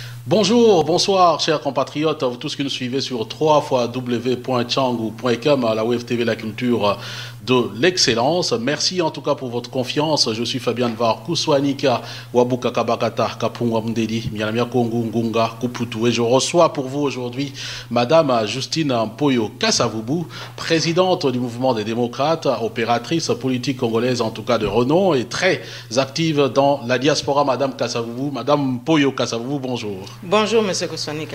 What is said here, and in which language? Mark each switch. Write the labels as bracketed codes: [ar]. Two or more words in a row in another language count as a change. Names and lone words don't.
[fr] Bonjour, bonsoir, chers compatriotes, vous tous qui nous suivez sur www.changu.com, à la Wave TV, la culture de l'excellence. Merci en tout cas pour votre confiance. Je suis Fabien Var Kouswanika, Wabuka Kabakata, Kapungwa Mdedi, Mianamia Kongu, Ngunga, Kuputu. Et je reçois pour vous aujourd'hui Madame Justine Mpoyo Kasavubu, présidente du mouvement des démocrates, opératrice politique congolaise en tout cas de renom et très active dans la diaspora. Madame Kasavubu, Madame Mpoyo Kasavubu, bonjour. Bonjour, Monsieur Kouswanika.